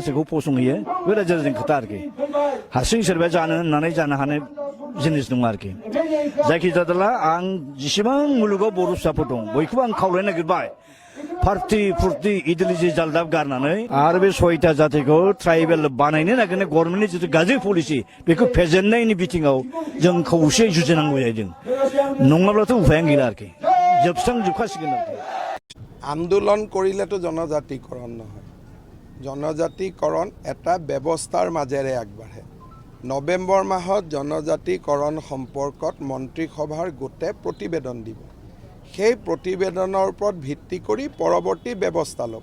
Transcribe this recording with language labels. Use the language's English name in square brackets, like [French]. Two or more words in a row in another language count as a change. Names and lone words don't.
[Bodo] सोरखौ फसंहैयो बे रायजो राजानि खोथा आरोखि हारसिं सोरबाया जानो होननानै जानो हानाय जिनिस दङ आरोखि जायखिजाया आं जेसेबां मुलुगाव बर' फिसाफोर दं बयखौबो आं खावलायनो नागिरबाय पार्टि फुर्ति इडिअलजि जालदाब गारनानै आरो बे 6टा जातिखौ ट्राइबेल बानायनो नागिरनाय गभर्नमेन्टनि जिथु गाज्रि पलिसि बेखौ फेजेननायनि बिथिङाव जों खौसेयै जुजिनांगौ जाहैदों नङाब्लाथ' उफायानो गैला आरोखि जोबस्रांजोबखासिगोन आरोखि [Assamese] आন্দোलन কৰিলেতো জনজাতিকৰণ নহয় জনজাতিকৰণ এটা ব্যৱস্থাৰ মাজেৰে আগবাঢ়ে নৱেম্বৰ মাহত জনজাতিকৰণ সম্পৰ্কত মন্ত্ৰীসভাৰ গোটে প্ৰতিবেদন দিব সেই প্ৰতিবেদনৰ ওপৰত ভিত্তি কৰি পৰৱৰ্তী ব্যৱস্থা ল'ব।